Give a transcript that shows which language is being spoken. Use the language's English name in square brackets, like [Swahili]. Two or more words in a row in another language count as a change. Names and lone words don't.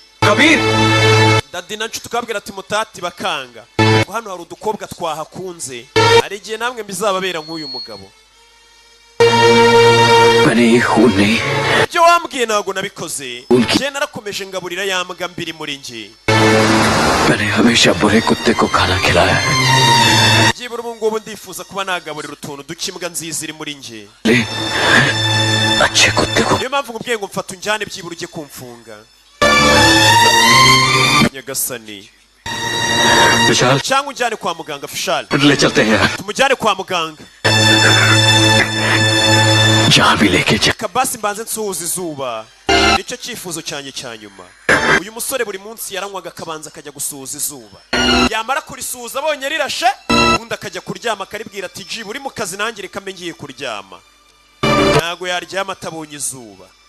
[Hindi] कबीर [Kinyarwanda] na nshuti ukabwira ati mutati bakanga ngo hano hari udukobwa twahakunze hari igihe namwe mbizababera nk'uyu mugabo [Hindi] मैंने ये खून नहीं [Kinyarwanda] ibyo wambwiye ntabwo nabikoze njye narakomeje ngaburira ya mbwa mbiri muri njye [Hindi] मैंने हमेशा बुरे कुत्ते को खाना खिलाया है [Kinyarwanda] byibura ubu ngubu ndifuza kuba nagaburira utuntu duke imbwa nziza iri muri njye [Hindi] ले अच्छे कुत्ते को [Kinyarwanda] niyo mpamvu nkubwiye ngo mfata unjyane byibura ujye kumfunga nyagasani [Hindi] विशाल [Kinyarwanda] cyangwa unjyane kwa muganga Fishal [Hindi] ले चलते हैं यार [Kinyarwanda] tumujyane kwa muganga [Hindi] जहाँ भी लेके जा [Kinyarwanda] kabasi mbanze nsuhuza izuba nicyo cyifuzo cyanjye cya nyuma uyu musore buri munsi yaranywaga akabanza akajya gusuhuza izuba yamara kurisuhuza abonye rirashe ubundi akajya kuryama akaribwira ati ji buri mu kazi nanjye reka mbe ngiye kuryama ntago yaryama atabonye izuba